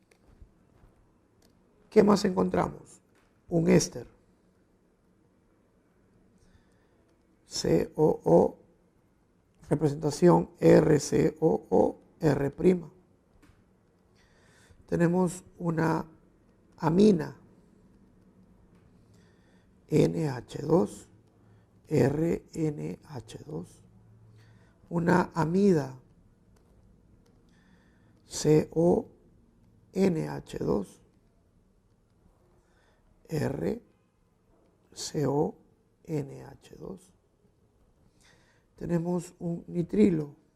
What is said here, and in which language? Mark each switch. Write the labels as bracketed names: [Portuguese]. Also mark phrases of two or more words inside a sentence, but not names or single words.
[Spanish] ¿Qué más encontramos? Un éster. COO, representación RCOOR'. Tenemos una amina. NH2, RNH2. Una amida. CONH2, RCONH2. Tenemos un nitrilo.